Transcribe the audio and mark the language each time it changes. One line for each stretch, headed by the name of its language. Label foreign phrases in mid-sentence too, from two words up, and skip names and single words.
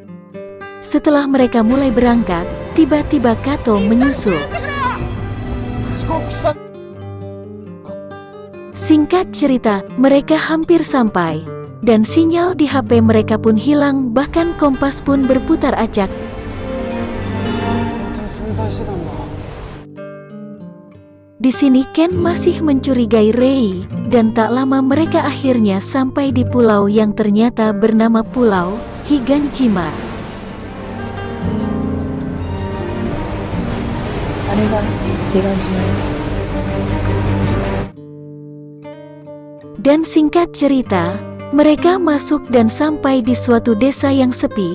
Indonesian: Setelah mereka mulai berangkat, tiba-tiba Kato menyusul. Singkat cerita, mereka hampir sampai, dan sinyal di HP mereka pun hilang, bahkan kompas pun berputar acak.
Japanese: 存在してたんだ。
Indonesian: Di sini Ken masih mencurigai Rei, dan tak lama mereka akhirnya sampai di pulau yang ternyata bernama Pulau Higanshima. Dan singkat cerita, mereka masuk dan sampai di suatu desa yang sepi.